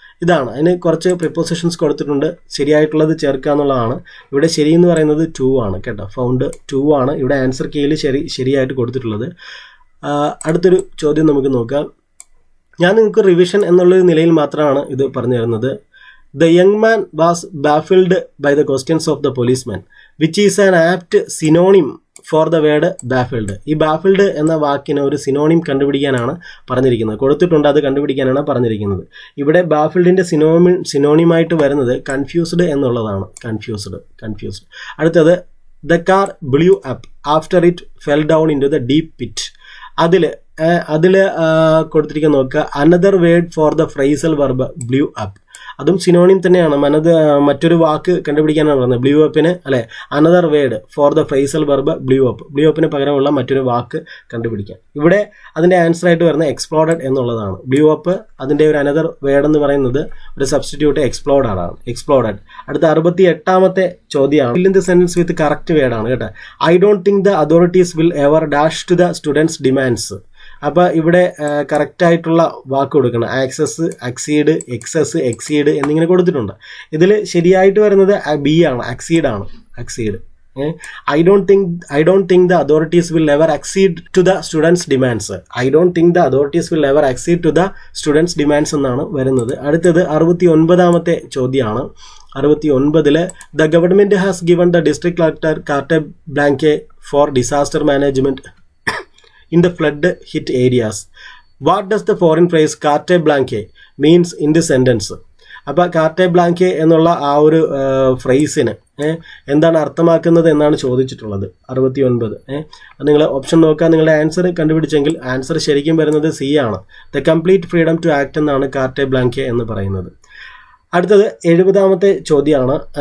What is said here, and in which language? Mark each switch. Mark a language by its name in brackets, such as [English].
[Malayalam] ഇതാണ്, അതിന് കുറച്ച് പ്രിപ്പോസിഷൻസ് കൊടുത്തിട്ടുണ്ട്, ശരിയായിട്ടുള്ളത് ചേർക്കുക എന്നുള്ളതാണ്. ഇവിടെ ശരി എന്ന് പറയുന്നത് 2 ആണ് കേട്ടോ, ഫൗണ്ട് 2 ആണ് ഇവിടെ ആൻസർ കീയിൽ ശരിയായിട്ട് കൊടുത്തിട്ടുള്ളത്. അടുത്തൊരു ചോദ്യം നമുക്ക് നോക്കാം. ഞാൻ നിങ്ങൾക്ക് റിവിഷൻ എന്നുള്ളൊരു നിലയിൽ മാത്രമാണ് ഇത് പറഞ്ഞു തരുന്നത്. [English] The young man was baffled by the questions of the policeman, which is an apt synonym for the word baffled. [Malayalam] ഈ baffled എന്ന വാക്കിന് ഒരു സിനോണിം കണ്ടുപിടിക്കാനാണ് പറഞ്ഞിരിക്കുന്നത്, കൊടുത്തിട്ടുണ്ട്, അത് കണ്ടുപിടിക്കാനാണ് പറഞ്ഞിരിക്കുന്നത്. ഇവിടെ ബാഫിൾഡിൻ്റെ സിനോണിമായിട്ട് വരുന്നത് കൺഫ്യൂസ്ഡ് എന്നുള്ളതാണ്. കൺഫ്യൂസ്ഡ്. അടുത്തത്, [English] the car blew up after it fell down into the deep pit. [Malayalam] അതിൽ കൊടുത്തിരിക്കാൻ നോക്കുക, [English] Another word for the phrasal verb blew up. [Malayalam] അതും സിനോണിം തന്നെയാണ്. മറ്റൊരു വാക്ക് കണ്ടുപിടിക്കാനാണ് പറയുന്നത്. ബ്ലൂ അപ്പിന് അല്ലെ, [English] Another word for the phrasal verb blew up. [Malayalam] Blue അപ്പിന് പകരമുള്ള മറ്റൊരു വാക്ക് കണ്ടുപിടിക്കാൻ. ഇവിടെ അതിൻ്റെ ആൻസർ ആയിട്ട് വരുന്നത് എക്സ്പ്ലോഡഡ് എന്നുള്ളതാണ്. ബ്ലൂ അപ്പ് അതിൻ്റെ ഒരു അനദർ വേർഡ് എന്ന് പറയുന്നത് ഒരു സബ്സ്റ്റിറ്റ്യൂട്ട് എക്സ്പ്ലോഡഡ്. അടുത്ത 68ാമത്തെ ചോദ്യമാണ്. [English] fill in the sentence with correct [Malayalam] വേർഡാണ് കേട്ടോ. [English] I don't think the authorities will ever dash to the students demands. [Malayalam] അപ്പോൾ ഇവിടെ കറക്റ്റായിട്ടുള്ള വാക്ക് കൊടുക്കണം. ആക്സസ്, അക്സീഡ്, എക്സസ്, എക്സീഡ് എന്നിങ്ങനെ കൊടുത്തിട്ടുണ്ട്. ഇതിൽ ശരിയായിട്ട് വരുന്നത് ബി ആണ്, അക്സീഡ്. [English] I don't think the authorities will ever accede to the students' demands. I don't think the authorities will ever accede to the students' demands [Malayalam] എന്നാണ് വരുന്നത്. അടുത്തത് 69ാമത്തെ ചോദ്യമാണ്. 69ൽ [English] the government has given the district collector carte blanche for disaster management in the flood hit areas. What does the foreign phrase carte blanche means in this sentence? [Malayalam] അപ്പോൾ carte ബ്ലാങ്കെ എന്നുള്ള ആ ഒരു ഫ്രേസിന് എന്താണ് അർത്ഥമാക്കുന്നത് എന്നാണ് ചോദിച്ചിട്ടുള്ളത്. 69. നിങ്ങൾ ഓപ്ഷൻ നോക്കുക, നിങ്ങളുടെ ആൻസർ കണ്ടുപിടിച്ചെങ്കിൽ ആൻസർ ശരിക്കും വരുന്നത് സി ആണ്. [English] the complete freedom to act [Malayalam] എന്നാണ് കാർട്ടെ ബ്ലാങ്കെ എന്ന് പറയുന്നത്. അടുത്തത് 70ാമത്തെ ചോദ്യമാണ്.